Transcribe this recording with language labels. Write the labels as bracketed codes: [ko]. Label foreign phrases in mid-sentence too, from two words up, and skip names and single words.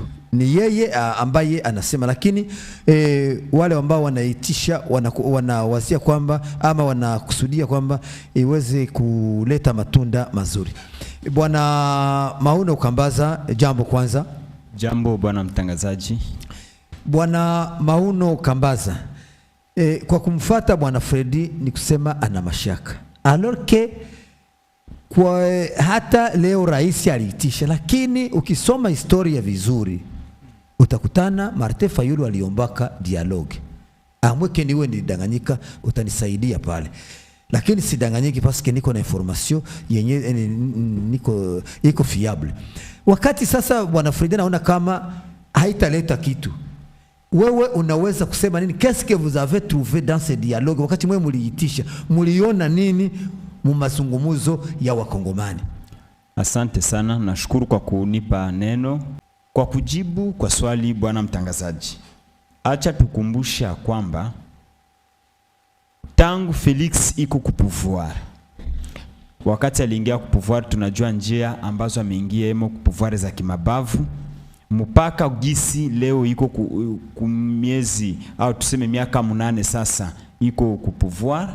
[sw] Ni yeye ambaye anasema, lakini wale ambao wanaitisha wanawazia kwamba ama wanakusudia kwamba iweze kuleta matunda mazuri. Bwana Mahuno Kambaza, jambo kwanza. Jambo bwana mtangazaji. Bwana Mahuno Kambaza, kwa kumfuata bwana Fredi ni kusema ana mashaka. [fr] Alors que [sw] kwa hata leo rais aliitisha, lakini ukisoma historia vizuri utakutana Martin Fayulu aliombaka dialogue. Amweke niwe nidanganyika, utanisaidia pale. Lakini sidanganyiki paske niko na information yenye iko fiable. Wakati sasa bwana Fredi naona kama haitaleta kitu, wewe unaweza kusema nini? [fr] Qu'est-ce que vous avez trouvé dans ce dialogue? [sw] Wakati mwe muliitisha, muliona nini mu mazungumzo ya wakongomani? Asante sana, nashukuru kwa kunipa neno. Kwa kujibu kwa swali bwana mtangazaji, acha tukumbusha kwamba tangu Felix iko kupouvoir, wakati aliingia kupouvoir, tunajua njia ambazo ameingia emo kupouvoir za kimabavu, mpaka gisi leo iko kumiezi au tuseme miaka 8 sasa iko kupouvoir.